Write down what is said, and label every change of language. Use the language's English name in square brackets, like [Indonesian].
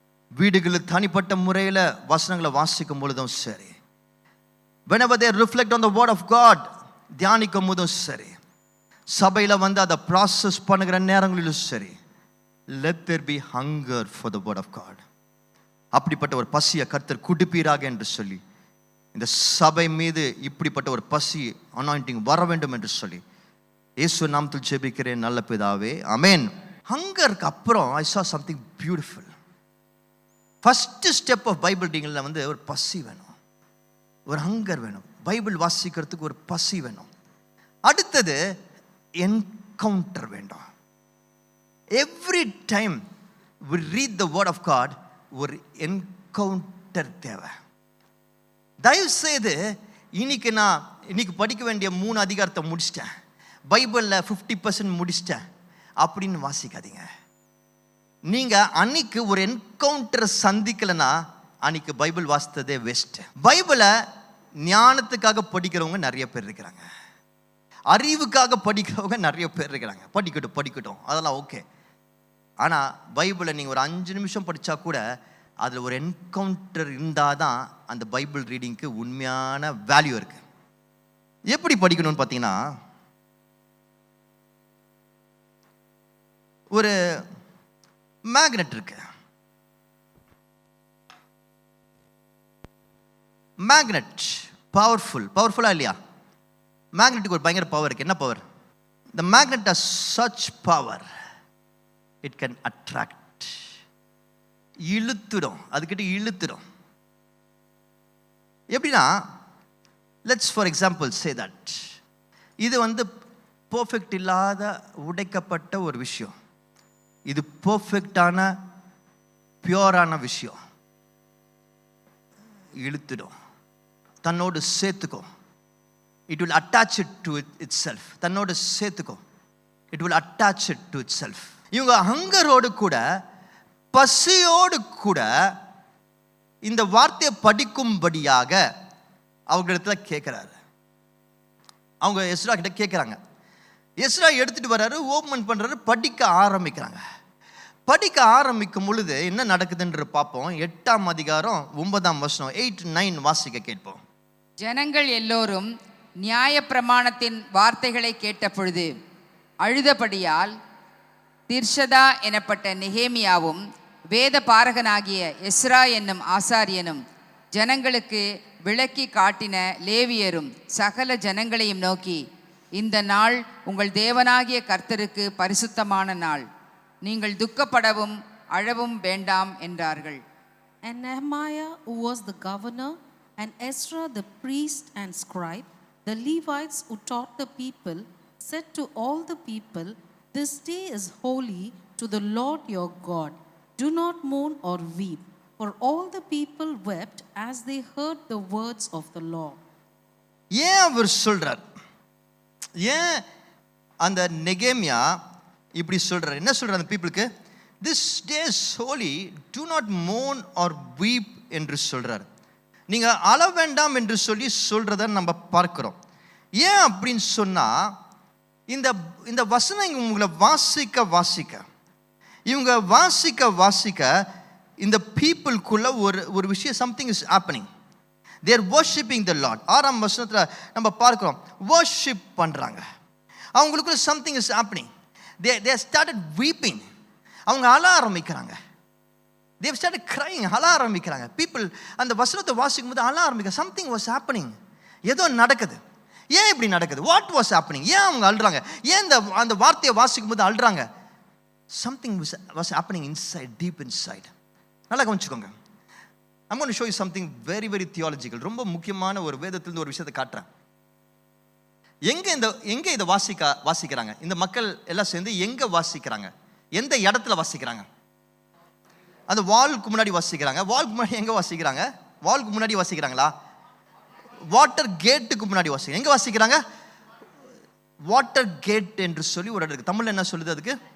[Tamil] வீடுகளில் தனிப்பட்ட முறையில் வசனங்களை வாசிக்கும் பொழுதும் சரி, [English] whenever they reflect on the word of God, [Tamil] தியானிக்கும் போதும் சரி, சபையில் வந்து அதை ப்ராசஸ் பண்ணுகிற நேரங்களிலும் சரி, [English] let there be hunger for the word of God. [Tamil] அப்படிப்பட்ட ஒரு பசியை கர்த்தர் குடிப்பீராக என்று சொல்லி, இந்த சபை மீது இப்படிப்பட்ட ஒரு பசி அனாயிண்டிங் வர வேண்டும் என்று சொல்லி இயேசு நாமத்தில் ஜெபிக்கிறேன் நல்ல பிதாவே, ஆமென். ஹங்கருக்கு அப்புறம் [English] I saw something beautiful. [Tamil] First step of Bible ரீடிங்கில் வந்து ஒரு பசி வேணும், ஒரு ஹங்கர் வேணும், பைபிள் வாசிக்கிறதுக்கு ஒரு பசி வேணும். அடுத்தது என்கவுண்டர் வேண்டும். [English] every time we read the word of God, [Tamil] ஒரு என்கவுண்டர் தேவை. தயவு செய்து இன்னைக்கு படிக்க வேண்டிய 3 அதிகாரத்தை முடிச்சிட்டேன், பைபிளில் 50% முடிச்சிட்டேன் அப்படின்னு வாசிக்காதீங்க. நீங்கள் அன்னைக்கு ஒரு என்கவுண்டரை சந்திக்கலைன்னா அன்னைக்கு பைபிள் வாசித்ததே வேஸ்ட். பைபிளை ஞானத்துக்காக படிக்கிறவங்க நிறைய பேர் இருக்கிறாங்க, அறிவுக்காக படிக்கிறவங்க நிறைய பேர் இருக்கிறாங்க. படிக்கட்டும், அதெல்லாம் ஓகே. ஆனால் பைபிளை நீங்கள் ஒரு 5 நிமிஷம் படித்தா கூட அதில் ஒரு என்கவுண்டர் இருந்தால் தான் அந்த பைபிள் ரீடிங்க்கு உண்மையான வேல்யூ இருக்கு. எப்படி படிக்கணும்னு பார்த்தீங்கன்னா, ஒரு மேக்னெட் இருக்கு. மேக்னெட் பவர்ஃபுல்லா இல்லையா? மேக்னெட்டுக்கு ஒரு பயங்கர பவர் இருக்கு. என்ன power? [English] the magnet has such power, it can attract. [Tamil] இழுத்துடும், அதுக்கிட்ட இழுத்துடும். எப்படின்னா, [English] let's for example say that [Tamil] இது வந்து பர்ஃபெக்ட் இல்லாத உடைக்கப்பட்ட ஒரு விஷயம், இது பர்ஃபெக்டான பியூரான விஷயம். இழுத்துடும், தன்னோடு சேர்த்துக்கும். [English] It will attach it to itself. [Tamil] தன்னோடு சேர்த்துக்கும். [English] It will attach it to itself. [Tamil] இவங்க ஹங்கரோடு கூட பசியோடு கூட இந்த வார்த்தையை படிக்கும்படியாக அவங்களிடத்துல கேட்குறாரு. அவங்க எஸ்ரா கிட்ட கேட்குறாங்க. எஸ்ரா எடுத்துட்டு வர்றாரு, ஓப்பன் பண்ணுறாரு, படிக்க ஆரம்பிக்கிறாங்க. படிக்க ஆரம்பிக்கும் பொழுது என்ன நடக்குதுன்ற பார்ப்போம். 8ஆம் அதிகாரம் 9ஆம் வசனம் 8-9 வாசிக்க கேட்போம். ஜனங்கள் எல்லோரும் நியாயப்பிரமாணத்தின் வார்த்தைகளை கேட்ட பொழுது அழுதபடியால் திர்ஷதா எனப்பட்ட நெகேமியாவும் வேத பாரகனாகிய எஸ்ரா என்னும் ஆசாரியனும் ஜனங்களுக்கு விளக்கி காட்டின லேவியரும் சகல ஜனங்களையும் நோக்கி, இந்த நாள் உங்கள் தேவனாகிய கர்த்தருக்கு பரிசுத்தமான நாள், நீங்கள் துக்கப்படவும் அழவும் வேண்டாம் என்றார்கள். [English] And Nehemiah, who was the governor, and Ezra the priest and scribe, the Levites who taught the people, said to all the people, this day is holy to the Lord your God. Do not mourn or weep. For all the people wept as they heard the words of the law. [Tamil] ஏன் அவர் சொல்றார்? ஏன் அந்த நெகேமியா இப்படி சொல்றார்? என்ன சொல்றார் அந்த பீப்புளுக்கு? [English] This day is holy, do not mourn or weep [Tamil] என்று சொல்றார். நீங்க அழ வேண்டாம் என்று சொல்லி சொல்றத நம்ம பார்க்கிறோம். ஏன் அப்படின்னு சொன்னா, இந்த வசனம் உங்களை வாசிக்க இவங்க வாசிக்க இந்த பீப்புளுக்குள்ள ஒரு விஷயம், [English] Something is happening. they are worshiping the Lord. [Tamil] 6ஆம் வசனத்துல நம்ம பார்க்கிறோம், worship பண்றாங்க. அவங்களுக்குள்ள [English] something is happening. they started weeping. [Tamil] அவங்க அழ ஆரம்பிக்கிறாங்க. [English] they started crying. [Tamil] அழ ஆரம்பிக்கிறாங்க. people அந்த வசனத்தை வாசிக்கும் போது அழ ஆரம்பிக்கிறாங்க. [English] something was happening. [Tamil] ஏதோ நடக்குது. ஏன் இப்படி நடக்குது? [English] what was happening? [Tamil] ஏன் அவங்க அழுறாங்க? ஏன் அந்த வார்த்தையை வாசிக்கும் போது அழுறாங்க? [English] something was happening inside, deep inside. [Tamil] நல்லா கவனிச்சுக்கோங்க. [English] I'm going to show you something very very theological. [Tamil] ரொம்ப முக்கியமான ஒரு வேதத்திலிருந்து ஒரு விஷயத்தை காட்டுறேன். எங்க இதை வாசிக்கிறாங்க? இந்த மக்கள் எல்லாம் சேர்ந்து எங்க வாசிக்கிறாங்க? எந்த இடத்துல வாசிக்கிறாங்க? அந்த வாலுக்கு முன்னாடி வாசிக்கிறாங்க. வாலுக்கு முன்னாடி எங்க வாசிக்கிறாங்க? வாலுக்கு முன்னாடி வாசிக்கிறாங்களா? வாட்டர் கேட்டுக்கு முன்னாடி வாசிக்கிறாங்க. எங்க வாசிக்கிறாங்க? வாட்டர் கேட் என்று சொல்லி ஒரு இடம் இருக்கு. தமிழ்ல என்ன சொல்லுது அதுக்கு?